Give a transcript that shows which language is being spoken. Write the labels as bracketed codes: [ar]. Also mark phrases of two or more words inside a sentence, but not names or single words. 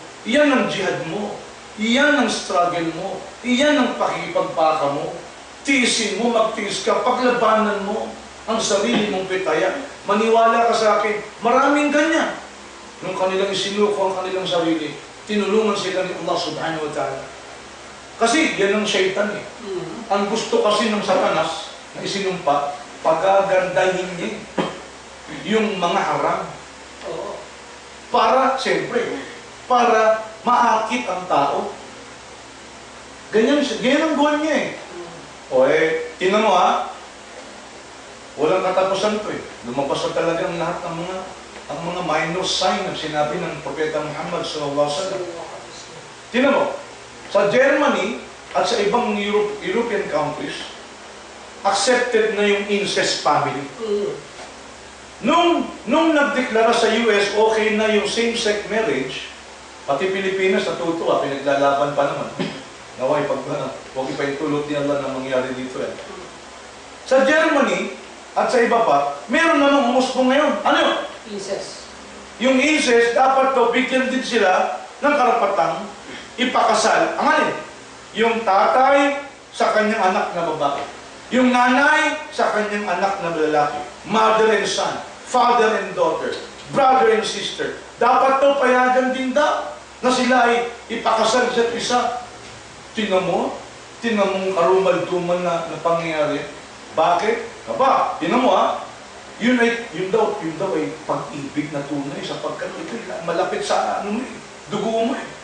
[tl] Iyan ang jihad mo. Iyan ang struggle mo. Iyan ang pakipagpaka mo. Tiisin mo, magtiis ka, paglabanan mo ang sarili mong pitaya. Maniwala ka sa akin, maraming ganyan. Nung kanilang isinuko ang kanilang sarili, tinulungan sila ni Allah [ar] سبحانه وتعالى. [tl] Kasi yan ang shaitan eh. Ang gusto kasi ng Satanas na isinumpa, pagagandahin niya yung mga haram. Para, siyempre, para maakit ang tao. Ganyan ang goal niya eh. O eh, tingnan mo walang katapusan to eh. Lumabas na talaga ang lahat ng mga minor sign na sinabi ng Propeta Muhammad [ar] صلى الله عليه وسلم. [tl] Tingnan mo, sa Germany at sa ibang [en] European countries, [tl] accepted na yung incest family. Nung nagdeklara sa US, okay na yung [en] same-sex marriage, [tl] pati Pilipinas natutuwa, pinaglalaban pa naman. Naway, huwag ipaintulot ni Allah na mangyari dito yan. Sa Germany, at sa iba pa, meron namang umusbong ngayon. Ano yun? Incest. Yung incest, dapat to bigyan din sila ng karapatang ipakasal. Ang alin? Yung tatay sa kanyang anak na babae. Yung nanay sa kanyang anak na lalaki. [en] Mother and son. Father and daughter. Brother and sister. [tl] Dapat to payagan din daw na sila ay ipakasal sa isa. Tingnan mo mong karumal-dumal na pangyayari. Bakit? Tingnan mo yun daw ay pag-ibig na tunay sapagkat ito malapit sa dugo mo eh.